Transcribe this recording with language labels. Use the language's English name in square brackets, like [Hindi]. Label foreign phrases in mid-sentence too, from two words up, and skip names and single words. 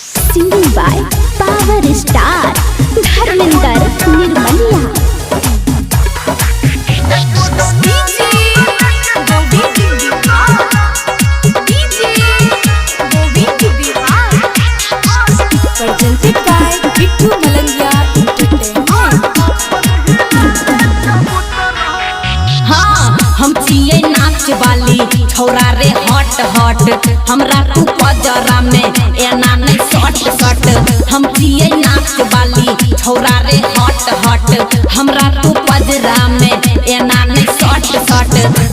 [English] Singing by Power Star Dharmender Nirmaliya। presented by Bittu Malangia Entertainment। [Maithili] हाँ हम छिए नाच वाली छौरा रे हट हट हमरा तू पजरा में एना नहीं सट सट। हम छिए नाच वाली छौरा रे हट हट हमरा तू पजरा में एना नहीं सट सट।